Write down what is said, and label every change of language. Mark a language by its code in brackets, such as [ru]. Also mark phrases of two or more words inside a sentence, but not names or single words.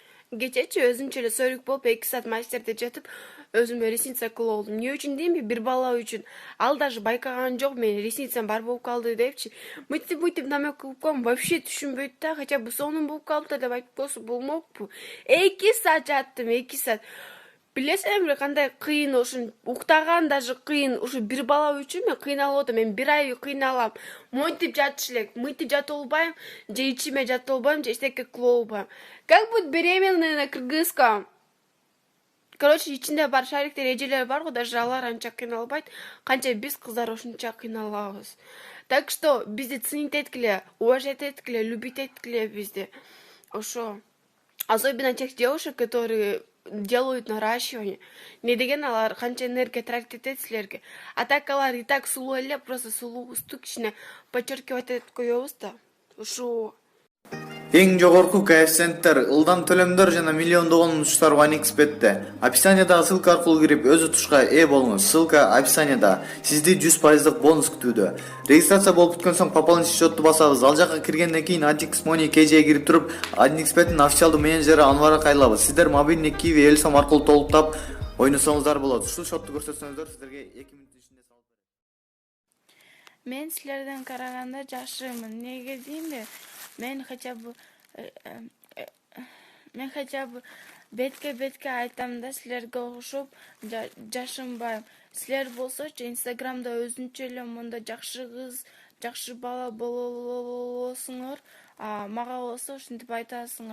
[ky] Кечечи өзүнчө эле сөрүк болуп 2 саат мастерде жатып өзүмө ресница кылып алдым. Эмне үчүн деймби? Бир бала үчүн. Ал даже байкаган жок, менин ресницам бар болуп калды депчи. Мынтип намек кылып коем, вообще түшүнбөйт да, [ru] хотя бы [ky] сонун болуп калыпты деп айтып койсо болмокпу. 2 саат жаттым, 2 саат. Билесиңерби кандай кыйын, ушун уктаган даже кыйын. Ушу бир бала үчүн мен кыйналып атам. Мен бир ай кыйналам. Монтип жатыш элек. Мынтип жата албайм, же ичиме жата албайм, же эчтеке кыла албайм. [ru] Как быть беременной на кыргызском? [ky] Короче, ичинде бар шариктер, эжелер бар го, даже алар анча кыйналбайт, канча биз кыздар ошончо кыйналабыз. Так что бизди ценить эткиле, уважать эткиле, любить эткиле бизди. Ошо. [ru] Особенно тех девушек, которые делают наращивание. [ky] Не деген алар канча энергия тратить этет силерге. [ru] А так [ky] алар [ru] и так [ky] сулуу эле, просто сулуубузду кичине подчеркивать этип коебуз да. Ошо. Эң жогорку коэффициенттер, ылдам төлөмдөр жана миллиондогон утуштар OneXBet'те. Описаниядагы ссылка аркылуу кирип өз утушка ээ болуңуз. Ссылка описаниядо. Сизди 100% бонус күтүүдө. Регистрация болуп бүткөн соң пополнить счетту басабыз. Ал жака киргенден кийин Atix Money KJ'ге кирип туруп, OneXBet'ин официалдуу менеджери Анварга кайрылабыз. Сиздер мобильный Kiwi Элсом аркылуу толуктап ойносоңуздар болот. Ушул счетту көрсөтсөңүздөр сиздерге 2 мүнөт ичинде салып берет. Мен силерден караганда жакшымын. Неге деймби? Мен [ru] хотя бы [ky] бетке айтам да, силерге окшоп жашынбайм. Силер болсочу Инстаграмда өзүнчө эле мындай жакшы кыз, жакшы бала болосуңар, мага болсо ушинтип айтасыңар.